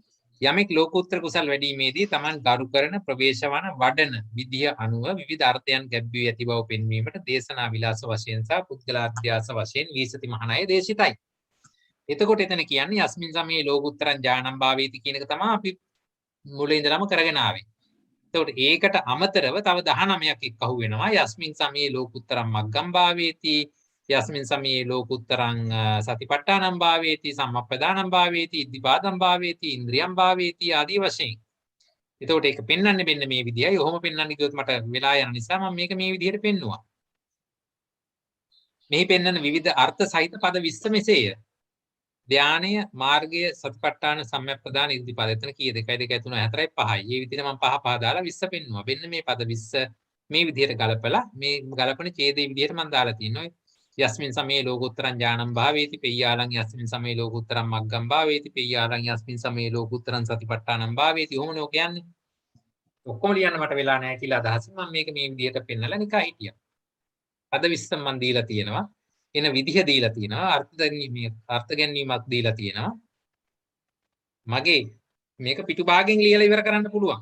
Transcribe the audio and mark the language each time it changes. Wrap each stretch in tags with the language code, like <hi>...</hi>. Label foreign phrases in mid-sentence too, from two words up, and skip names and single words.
<si>යමෙක් ලෝකෝත්තර කුසල් වැඩිීමේදී Taman ගරු කරන ප්‍රවේශවන වඩන විදිය අනුව විවිධ අර්ථයන් ගැබ්වී ඇති බව පෙන්වීමට දේශනා විලාස වශයෙන් සහ පුද්ගලාධ්‍යාස වශයෙන් විසති මහානාය දේශිතයි. එතකොට එතන කියන්නේ</si> <pi>යස්මින් සමයේ ලෝකෝත්තරං ඥානං භාවේති</pi> <si>කියන එක තමයි අපි මුලින් ඉඳලම කරගෙන ආවේ. එතකොට ඒකට අමතරව තව 19ක් එක්කහුව වෙනවා.</si> <pi>යස්මින් සමයේ ලෝකෝත්තරං මග්ගං භාවේති යස්මින් සමයේ ලෝකුත්තරං සතිපට්ඨානං භාවේති සම්මප්පදානං භාවේති ඉද්ධිපාදං භාවේති ඉන්ද්‍රියං භාවේති</pi> <si>ආදී වශයෙන්. එතකොට ඒක පෙන්වන්නේ මෙන්න මේ විදියයි. ඔහොම පෙන්වන්න ගියොත් මට වෙලා යන නිසා මම මේක මේ විදිහට පෙන්නුවා. මෙහි පෙන්වන විවිධ අර්ථ සහිත පද 20 මෙසේය. ධානය, මාර්ගය, සතිපට්ඨාන, සම්මප්පදාන, ඉද්ධිපාද. එතන කීයද? 1 2 3 4 5යි. මේ විදිහට මම පහ දාලා 20 පෙන්නුවා. මෙන්න මේ පද 20 මේ විදිහට ගලපලා මේ ගලපන ඡේදයේ විදිහට මම දාලා තියෙනවා.</si> <pi>යස්මින් සමයේ ලෝකෝත්තරං ඥානං භාවේති පෙය්‍යාලං යස්මින් සමයේ ලෝකෝත්තරං මග්ගං භාවේති පෙය්‍යාලං යස්මින් සමයේ ලෝකෝත්තරං සතිපට්ඨානං භාවේති.</pi> <si>ඔහොමනේ ඔක කියන්නේ. ඔක්කොම ලියන්න මට වෙලා නැහැ කියලා අදහසින් මම මේක මේ විදිහට පෙන්නලා නිකන් හිටියා. අද 20 මම දීලා තියෙනවා. එන විදිහ දීලා තියෙනවා. අර්ථ ගැනීමක් දීලා තියෙනවා. මගේ මේක පිටු භාගයෙන් ලියලා ඉවර කරන්න පුළුවන්.</si>